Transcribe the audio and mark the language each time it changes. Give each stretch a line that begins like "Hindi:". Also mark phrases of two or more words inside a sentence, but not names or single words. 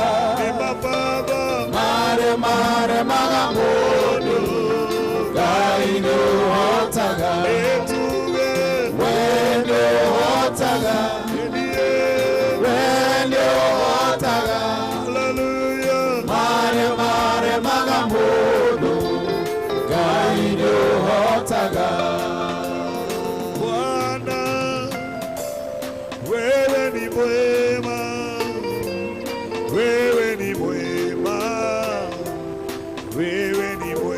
Kikuyu: Nĩma Baba, mare magamodo Ngai nĩ ũhotaga. Nĩtuge, wende ũhotaga. Wende ũhotaga. Hallelujah. Mare magamodo Ngai nĩ ũhotaga.
Swahili: Bwana, wewe ni mwema, wewe ni mwema, wewe ni